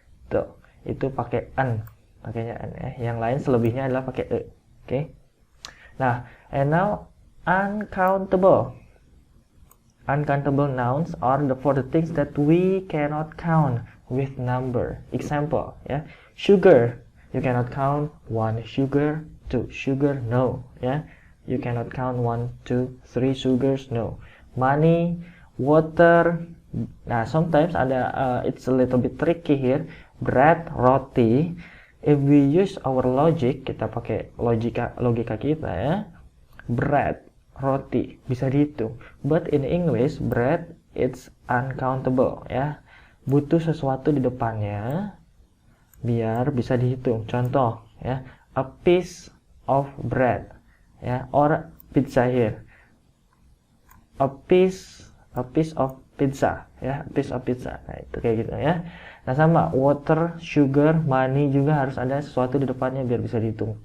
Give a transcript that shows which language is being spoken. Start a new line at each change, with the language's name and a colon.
Indonesian: Tuh, itu pakai N, pakainya N ya. Yang lain selebihnya adalah pakai E. Oke.
English: Nah, and now uncountable. Uncountable nouns are for the things that we cannot count with number. Example ya, sugar, you cannot count 1 sugar, 2 sugar, no ya. You cannot count 1, 2, 3 sugars, no. Money, water.
Indonesian: Nah,
English: sometimes
Indonesian: ada
English: it's a little bit tricky here. Bread,
Indonesian: roti.
English: If we use our logic,
Indonesian: kita pakai logika kita ya.
English: Bread,
Indonesian: roti bisa dihitung.
English: But in English, bread it's uncountable ya.
Indonesian: Butuh sesuatu di depannya biar bisa dihitung. Contoh ya,
English: a piece of bread ya, or pizza here. A piece of pizza ya, a piece of pizza.
Indonesian: Nah, itu kayak gitu ya. Nah, sama water, sugar, money juga harus ada sesuatu di depannya biar bisa dihitung.